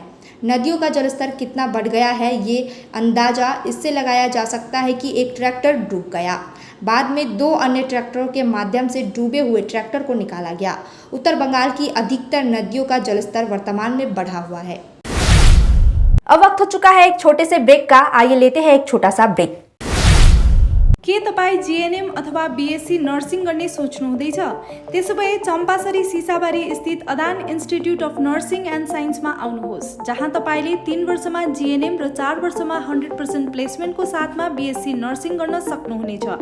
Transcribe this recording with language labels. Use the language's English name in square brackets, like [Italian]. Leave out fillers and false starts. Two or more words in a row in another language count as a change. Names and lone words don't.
[Hindi] नदियों का जलस्तर कितना बढ़ गया है, ये अंदाज़ा इससे लगाया जा सकता है कि एक ट्रैक्टर डूब गया। बाद में 2 अन्य ट्रैक्टरों के माध्यम से डूबे हुए ट्रैक्टर को निकाला गया। उत्तर बंगाल की अधिकतर नदियों का जलस्तर वर्तमान में बढ़ा हुआ है। अब वक्त हो चुका है एक छोटे से ब्रेक का, आइए लेते हैं एक छोटा सा ब्रेक। [Nepali] के तपाईँ जीएनएम अथवा [English] BSc nursing [Nepali] गर्ने सोच्नुहुँदैछ? त्यसोभए चम्पासरी सिसाबारी स्थित अदान इन्स्टिट्युट अफ नर्सिङ एन्ड साइन्समा आउनुहोस्, जहाँ तपाईँले 3 वर्षमा जीएनएम र 4 वर्षमा 100% प्लेसमेन्टको साथमा [English] BSc nursing [Nepali] गर्न सक्नुहुनेछ।